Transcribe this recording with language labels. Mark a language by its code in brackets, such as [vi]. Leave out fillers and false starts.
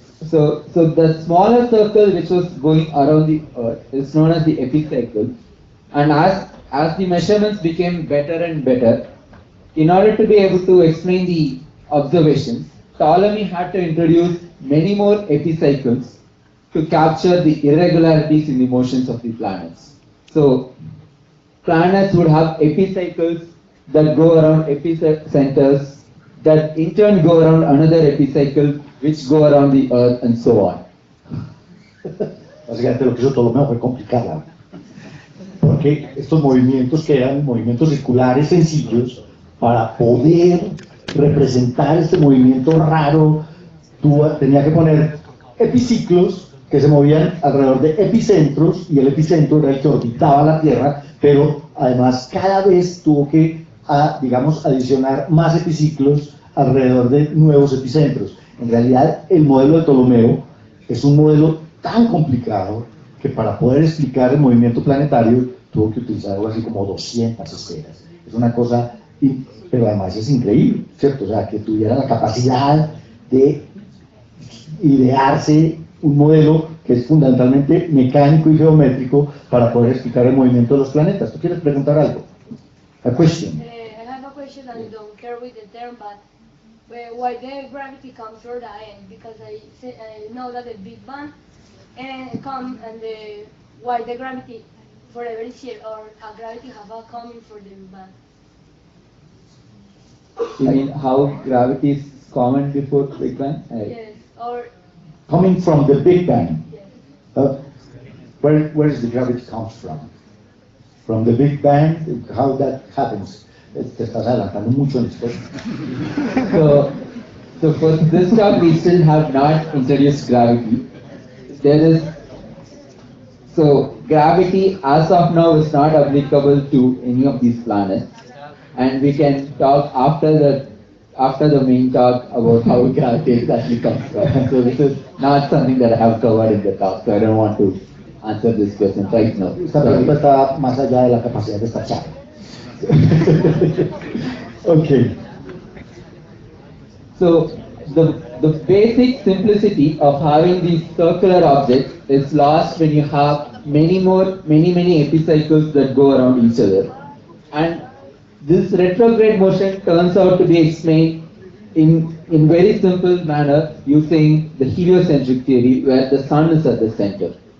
[en] So the smaller circle which was going around the Earth is known as the epicycle, and as the measurements became better and better, in order to be able to explain the observations, Ptolemy had to introduce many more epicycles to capture the irregularities in the motions of the planets. So planets would have epicycles that go around epicenters, that in turn go around another epicycle, which go around the Earth, and so on. [es] Básicamente lo que hizo Ptolomeo fue complicarla, porque estos movimientos que eran movimientos circulares sencillos, para poder representar este movimiento raro, tenía que poner epiciclos que se movían alrededor de epicentros, y el epicentro era el que orbitaba la Tierra, pero además cada vez tuvo que, digamos, adicionar más epiciclos alrededor de nuevos epicentros. En realidad, el modelo de Ptolomeo es un modelo tan complicado que para poder explicar el movimiento planetario tuvo que utilizar algo así como 200 esferas. Es una cosa, pero además es increíble, ¿cierto? O sea, que tuviera la capacidad de idearse un modelo que es fundamentalmente mecánico y geométrico para poder explicar el movimiento de los planetas. ¿Tú quieres preguntar algo? [en] A question. I have a question and I don't care with the term, but why the gravity comes from the end? Because I know that the Big Bang come and why the gravity forever is here, or a gravity have a coming for the Big Bang. You mean how gravity is common before Big Bang? Yes, or Coming from the Big Bang. yes. Where is the gravity comes from? From the Big Bang, how that happens? [es] Te estás adelantando mucho en esto. [en] So for this talk, we still have not introduced gravity. So gravity as of now is not applicable to any of these planets, and we can talk after the main talk about how gravity exactly comes from. So this is not something that I have covered in the talk, so I don't want to answer this question right now. [es] Esta pregunta está más allá de la capacidad de esta charla. [en] Okay. So the basic simplicity of having these circular objects is lost when you have many epicycles that go around each other. And this retrograde motion turns out to be explained in very simple manner using the heliocentric theory, where the sun is at the center.